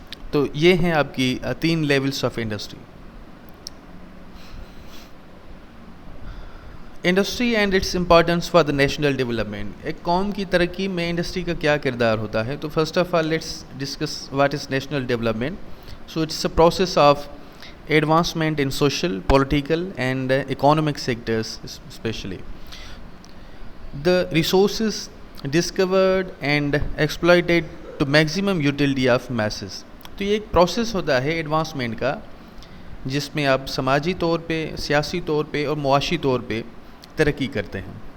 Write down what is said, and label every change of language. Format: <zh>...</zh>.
<ur>تو یہ ہیں آپ کی تین levels of industry.</ur> <en>Industry and its importance for the national development.</en> <ur>ایک قوم کی ترقی میں انڈسٹری کا کیا کردار ہوتا ہے؟</ur> <en>تو first of all let's discuss what is national development. So it's a process of advancement in social, political and economic sectors specially. The resources discovered and exploited to maximum utility of masses.</en> <ur>تو یہ ایک process ہوتا ہے advancement کا جس میں آپ سماجی طور پہ, سیاسی طور پہ اور معاشی طور پہ ترقی کرتے ہیں.</ur>